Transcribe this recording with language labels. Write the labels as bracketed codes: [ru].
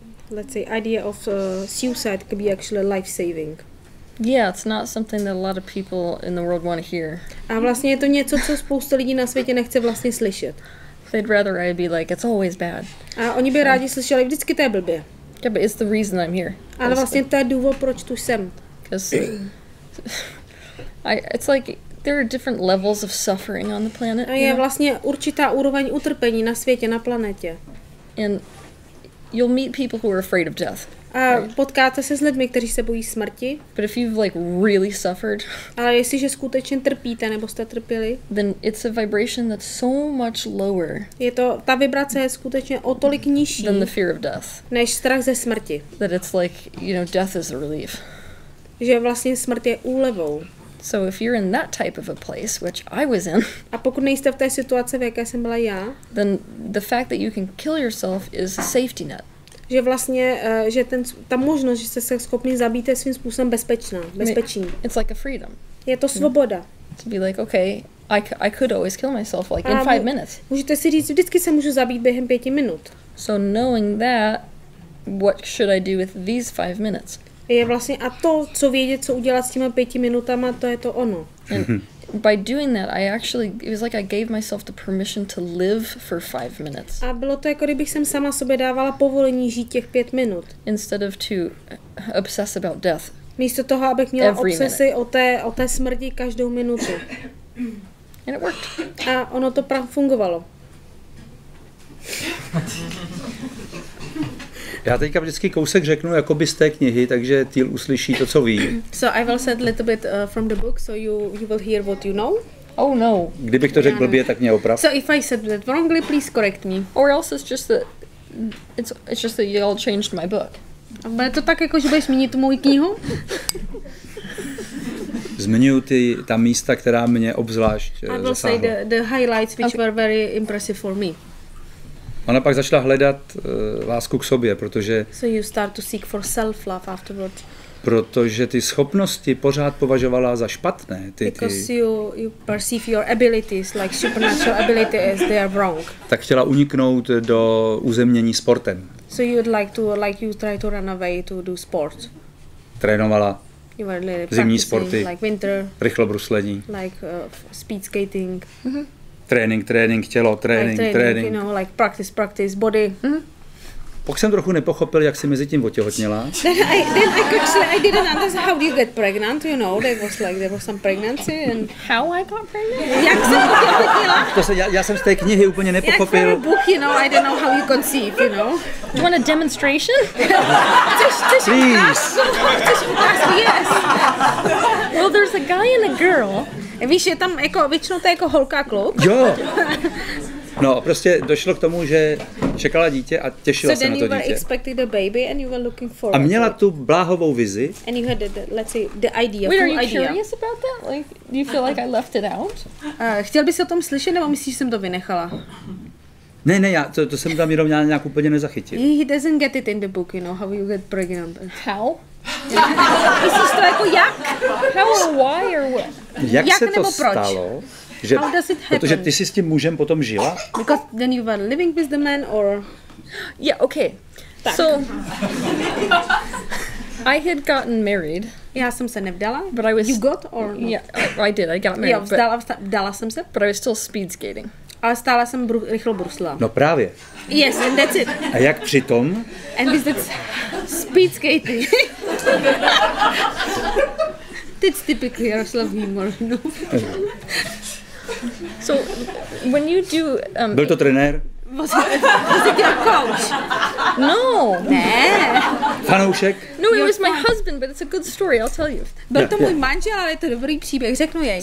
[en] let's say idea of suicide could be actually life-saving. Yeah, it's not something that a lot of people in the world want to hear. [cs] A vlastně je to něco, co spousta lidí na světě nechce vlastně slyšet. [en] They'd rather I be like, it's always bad. [cs] A oni by rádi slyšeli, vždycky to je blbě. [en] Yeah, but it's the reason I'm here. [cs] Ale vlastně to je důvod, proč tu jsem. [en] Because it's like there are different levels of suffering on the planet. [cs] A je vlastně určitá úroveň utrpení na světě, na planetě. [en] And you'll meet people who are afraid of death. [cs] A potkáte se s lidmi, kteří se bojí smrti. [en] But if you've like really suffered, [cs] ale jestliže skutečně trpíte nebo jste trpěli, [en] then it's a vibration that's so much lower. [cs] Je to, ta vibrace je skutečně o tolik nižší [en] than the fear of death. [cs] Než strach ze smrti. [en] That it's like, death is a relief. [cs] Že vlastně smrt je úlevou. [en] So if you're in that type of a place, which I was in, [cs] a pokud nejste v té situaci, v jaké jsem byla já, [en] then the fact that you can kill yourself is a safety net. [cs] Že vlastně, že ta možnost, že jste se schopni zabít, je svým způsobem bezpečí. [en] It's like a freedom. [cs] Je to svoboda. [en] To be like, okay, I could always kill myself like in 5 minutes. [cs] Můžete si říct, vždycky se můžu zabít během 5 minut. [en] So knowing that, what should I do with these 5 minutes? [cs] Je vlastně a to, co vědět, co udělat s těma 5 minutama, to je to ono. [en] And by doing that, it was like I gave myself the permission to live for 5 minutes. [cs] A bylo to jako kdybych jsem sama sobě dávala povolení žít těch 5 minut. [en] Instead of to obsess about death. [cs] Místo toho, abych měla obsesi o té smrti každou minutu. [en] And it worked. [cs] A ono to fungovalo. Já teďka vždycky kousek řeknu jakoby z té knihy, takže Teal uslyší to, co ví. [en] So I will say a little bit from the book, so you will hear what you know. Oh no. [cs] Kdybych to řekl blbě, tak mě oprav. [en] So if I said that wrongly, please correct me. Or else it's just that you all changed my book. [cs] A bude to tak, jako že budeš zmínit tu moji knihu? Zmiňuji ta místa, která mě obzvlášť zasáhla. [en] I will say the highlights which were very impressive for me. [cs] Ona pak začala hledat lásku k sobě, protože [en] So you start to seek for self-love afterwards. [cs] Protože ty schopnosti pořád považovala za špatné. [en] Because you perceive your abilities like supernatural ability as they are wrong. [cs] Tak chtěla uniknout do uzemnění sportem. [en] So you would like you try to run away to do sport. [cs] Trénovala zimní sporty, [en] like winter, [cs] rychlobruslení, [en] like speed skating. [cs] Trénink, tělo, trénink. [en] You know, like practice, body. [cs] Pak jsem trochu nepochopil, jak si mezi tím otěhotněla. [en] Then I didn't understand how do you get pregnant, you know, there was some pregnancy and how I got pregnant. [cs] Jak jsem otěhotněla? Já jsem z té knihy úplně nepochopil. [en] Jak book, you know, I don't know how you conceive, you know. Do you want a demonstration? Please. Yes. Well, there's a guy and a girl. [cs] Víš, je tam jako, většinou to je jako holka a kluk. Jo. No, prostě došlo k tomu, že čekala dítě a těšila se na to dítě. [en] So then you were expecting the baby and you were looking forward. [cs] A měla tu bláhovou vizi. [en] And you had let's say the idea. Wait, are you curious about that? Like, do you feel like I left it out? [cs] Chtěl bys o tom slyšet, nebo myslíš, že jsem to vynechala? Ne, to jsem tam jenom nějak úplně nezachytil. [en] He doesn't get it in the book, you know, how you get pregnant. How? [cs] Myslíš to jako jak? [en] How or why or what? [cs] Jak se to stalo? Že, protože ty jsi s tím mužem potom žila? [en] Because then you were living with the man or... Yeah, okay. Tak. So, I had gotten married. [cs] Já jsem se nevdala. [en] But I was... You got or no? Yeah, I did. I got married. [cs] Jo, vdala jsem se. [en] But I was still speed skating. [cs] Ale stále jsem rychlo bruslila. No právě. [en] Yes, and that's it. [cs] A jak přitom? [en] And this that's speed skating. That's typical Jaroslava humor, no? So, when you do... [cs] Byl to trenér? [en] Was it your coach? No. [cs] Ne. Fanoušek? [en] No, it was my husband, but it's a good story. I'll tell you. [cs] Byl to můj manžel, ale je to dobrý příběh, řeknu jej.